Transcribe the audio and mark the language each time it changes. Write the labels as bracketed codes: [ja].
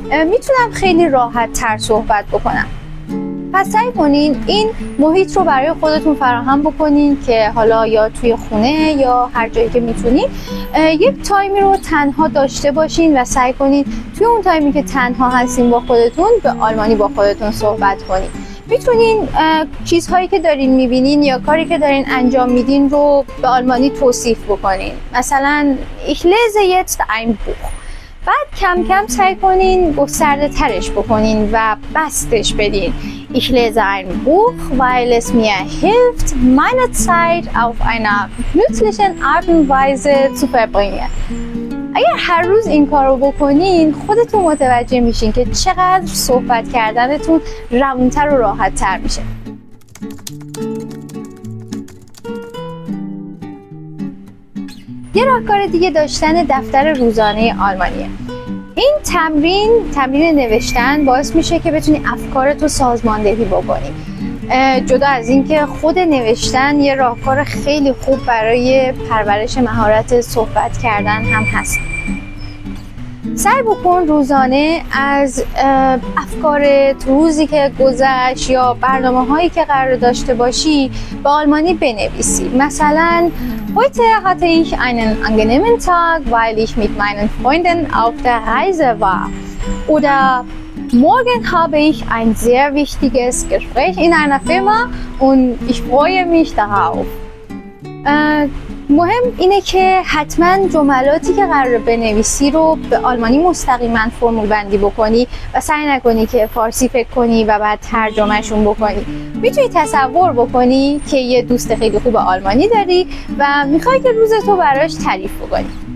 [fa] میتونم خیلی راحت تر صحبت بکنم. پس سعی کنین این محیط رو برای خودتون فراهم بکنین که حالا یا توی خونه یا هر جایی که میتونین یک تایمی رو تنها داشته باشین و سعی کنین توی اون تایمی که تنها هستین با خودتون به آلمانی با خودتون صحبت کنین. میتونین چیزهایی که دارین میبینین یا کاری که دارین انجام میدین رو به آلمانی توصیف بکنین. مثلا [de] ich lese jetzt ein Buch. [fa] بعد کم کم سعی کنین گسترده ترش بکنین و بستش بدین. [de] Ich lese ein Buch, weil es mir hilft, meine Zeit auf einer nützlichen Art und Weise zu verbringen. [fa] اگر هر روز این کارو بکنین خودتون متوجه میشین که چقدر صحبت کردنتون روونتر و راحت تر میشه. یه راهکار دیگه داشتن دفتر روزانه آلمانیه. این تمرین نوشتن باعث میشه که بتونی افکارتو سازماندهی بکنی. جدا از اینکه خود نوشتن یه راهکار خیلی خوب برای پرورش مهارت صحبت کردن هم هست. سعی بکن روزانه از افکارت، روزی که گذشت یا برنامه‌هایی که قرار داشته باشی به آلمانی بنویسی. مثلا [de] Heute hatte ich einen angenehmen Tag, weil ich mit meinen Freunden auf der Reise war. Oder morgen habe ich ein sehr wichtiges Gespräch in einer Firma und ich freue mich darauf. [fa] مهم اینه که حتما جملاتی که قراره بنویسی رو به آلمانی مستقیما فرمول بندی بکنی و سعی نکنی که فارسی فکر کنی و بعد ترجمهشون بکنی. میتونی تصور بکنی که یه دوست خیلی خوب آلمانی داری و میخوای که روزتو براش تعریف بکنی.